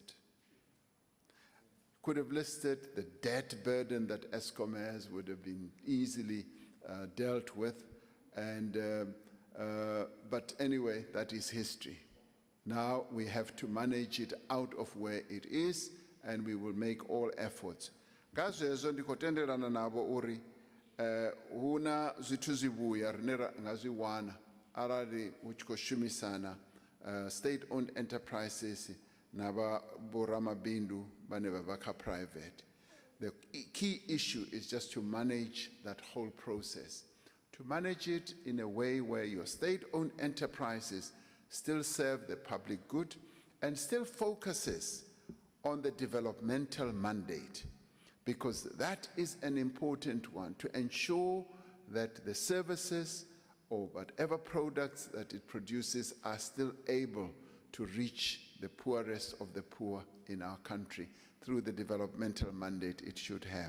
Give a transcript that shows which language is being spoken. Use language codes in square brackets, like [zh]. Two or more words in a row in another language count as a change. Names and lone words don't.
[en] Could have listed the debt burden that Eskom has, would have been easily dealt with. But anyway, that is history. Now we have to manage it out of where it is, and we will make all efforts. [ve] Ngazwezo ndikotenderana nabo uri huna zwithu zwibuya rine ngaziwana arali uchikoshumisana [en] state-owned enterprises [ve] naba boramabindu bane babakha private. [en] The key issue is just to manage that whole process, to manage it in a way where your state-owned enterprises still serve the public good and still focuses on the developmental mandate, because that is an important one, to ensure that the services or whatever products that it produces are still able to reach the poorest of the poor in our country through the developmental mandate it should have.